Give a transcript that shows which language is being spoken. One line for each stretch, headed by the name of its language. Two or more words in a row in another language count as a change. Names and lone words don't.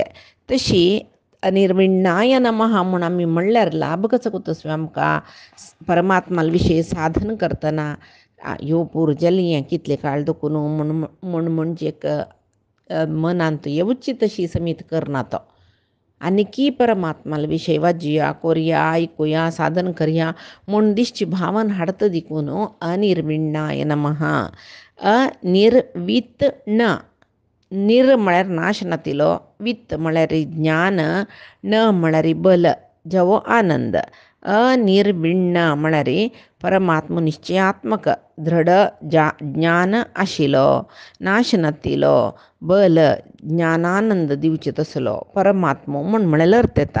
Konkani: तशी
Sanskrit: अनिर्विण्णाय नमः
Konkani: म्हूण आमी म्हणल्यार लाभ कसो कोतोसो आमकां परमात्मा विशयी साधन करतना ह्यो पूर जाली हें कितले काळ दुखून म्हणजे मनांत येवची तशी समीत करना तो आनी की परमात्मा विशयी वाजया कोरया आयकुया साधन करया म्हूण दिसची भावन हाडता देखून
Sanskrit: अनिर्विण्णाय नमः.
Konkani: अनिर्वित्न निर म्हळ्यार नाश नातिलो वित्त म्हळ्यार ज्ञान न म्हळ्यार बल जवो आनंद अनिर्विण्ण म्हळ्यार परमात्म निश्चयात्मक दृढ ज्ञान आशिलो, नाश नातिलो, बल ज्ञानानंद दिवचे तसलो परमात्मो म्हळ्यार अर्थ येता.